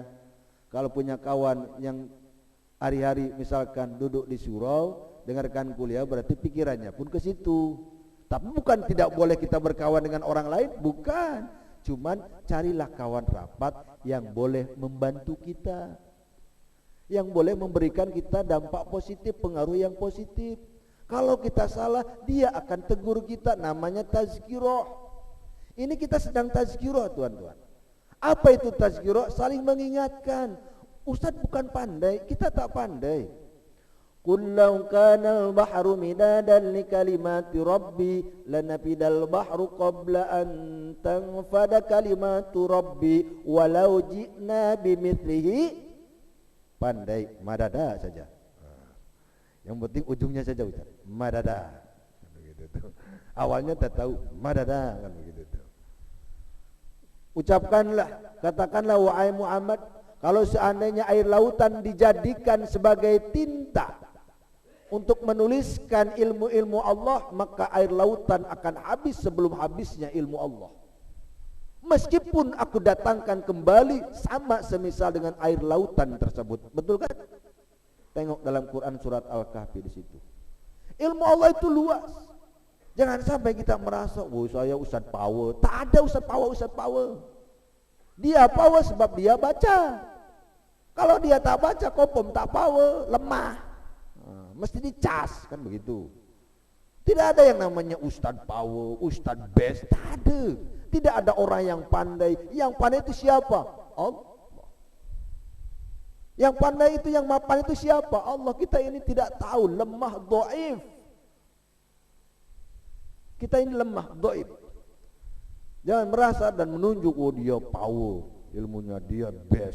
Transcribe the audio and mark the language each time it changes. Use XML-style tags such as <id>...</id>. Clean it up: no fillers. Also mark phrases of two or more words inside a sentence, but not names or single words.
<ms>Kalau punya kawan yang hari-hari misalkan duduk di surau, dengarkan kuliah, berarti pikirannya pun ke situ. Tapi bukan tidak boleh kita berkawan dengan orang lain, bukan. Cuman carilah kawan rapat yang boleh membantu kita, yang boleh memberikan kita dampak positif, pengaruh yang positif. Kalau kita salah, dia akan tegur kita, namanya tazkirah. Ini kita sedang tazkirah, tuan-tuan. Apa itu tazkirah? Saling mengingatkan. Ustaz bukan pandai, kita tak pandai.</ms> <ar>قل لو كان البحر مدادا لكلمات ربي لنفد البحر قبل أن تنفد كلمات ربي ولو جئنا بمثله.</ar> <ms>Pandai, madada saja. Yang penting ujungnya saja Ustaz. Madada. Begitu tuh. Awalnya tak tahu, madada kan begitu tuh. Ucapkanlah, katakanlah wahai Muhammad, kalau seandainya air lautan dijadikan sebagai tinta untuk menuliskan ilmu-ilmu Allah, maka air lautan akan habis sebelum habisnya ilmu Allah. Meskipun aku datangkan kembali sama semisal dengan air lautan tersebut. Betul kan? Tengok dalam Quran surat Al-Kahfi di situ. Ilmu Allah itu luas. Jangan sampai kita merasa, "Oh, saya Ustaz power." Tak ada Ustaz power. Dia power sebab dia baca. Kalau dia tak baca, kopom tak power, lemah. Mesti dicas, kan begitu. Tidak ada yang namanya Ustaz power, Ustaz best, tak ada. Tidak ada orang yang pandai. Yang pandai itu siapa? Allah. Yang pandai itu, yang mapan itu siapa? Allah. Kita ini tidak tahu, lemah, dhaif. Kita ini lemah, dhaif. Jangan merasa dan menunjuk, oh dia power, ilmunya dia best.</ms>